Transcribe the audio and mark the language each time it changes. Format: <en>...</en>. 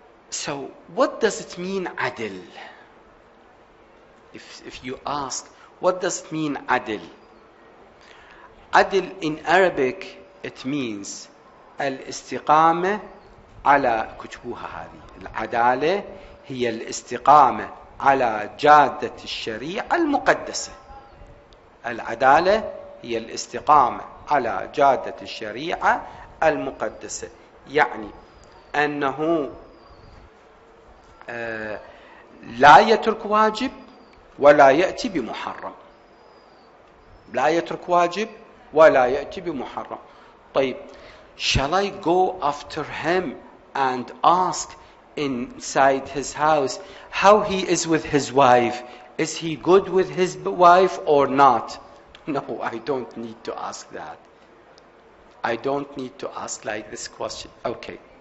<en>So what does it mean, adil? If you ask, what does it mean, adil? Adil in Arabic, it means</en> <ar>الاستقامة على كتبوها هذه. العدالة هي الاستقامة على جادة الشريعة المقدسة. العدالة هي الاستقامة على جادة الشريعة المقدسة. يعني أنه لا يترك واجب ولا يأتي بمحرم. لا يترك واجب ولا يأتي بمحرم.</ar> <en>طيب, shall I go after him and ask inside his house how he is with his wife? Is he good with his wife or not? No, I don't need to ask that. I don't need to ask like this question. Okay.</en>